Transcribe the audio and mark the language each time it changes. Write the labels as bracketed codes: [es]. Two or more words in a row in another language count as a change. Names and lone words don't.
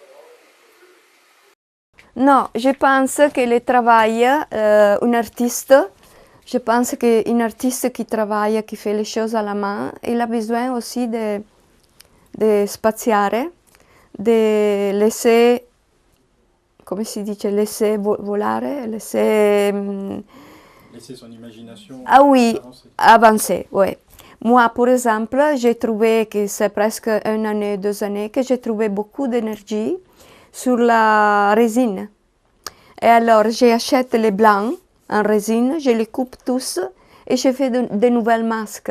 [fr] Non, je pense que le travail, un artiste, je pense qu'un artiste qui travaille, qui fait les choses à la main, il a besoin aussi de spaziare, de laisser, [it] come si dice, [fr] laisser volare, laisser son imagination oui, avancer, oui. Moi, par exemple, j'ai trouvé que c'est presque 1 année, 2 années que j'ai trouvé beaucoup d'énergie sur la résine. Et alors, j'achète les blancs en résine, je les coupe tous et je fais de nouvelles masques.